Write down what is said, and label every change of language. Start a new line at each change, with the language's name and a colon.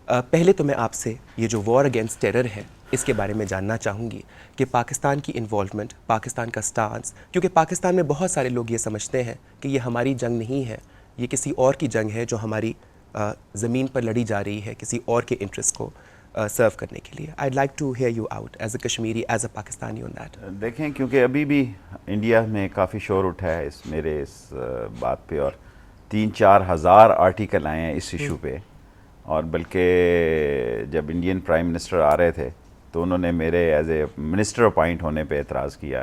Urdu: پہلے تو میں آپ سے یہ جو وار اگینسٹ ٹیرر ہے اس کے بارے میں جاننا چاہوں گی کہ پاکستان کی انوالومنٹ, پاکستان کا سٹانس, کیونکہ پاکستان میں بہت سارے لوگ یہ سمجھتے ہیں کہ یہ ہماری جنگ نہیں ہے, یہ کسی اور کی جنگ ہے جو ہماری زمین پر لڑی جا رہی ہے کسی اور کے انٹرسٹ کو سرو کرنے کے لیے.
English: I'd like to hear you out as a Kashmiri, as a Pakistani on that.
Urdu: دیکھیں کیونکہ ابھی بھی انڈیا میں کافی شور اٹھا ہے اس بات پہ، اور 3-4 ہزار آرٹیکل آئے ہیں اس ایشو پہ، اور بلکہ جب انڈین پرائم منسٹر آ رہے تھے تو انہوں نے میرے ایز اے منسٹر اپوائنٹ ہونے پہ اعتراض کیا.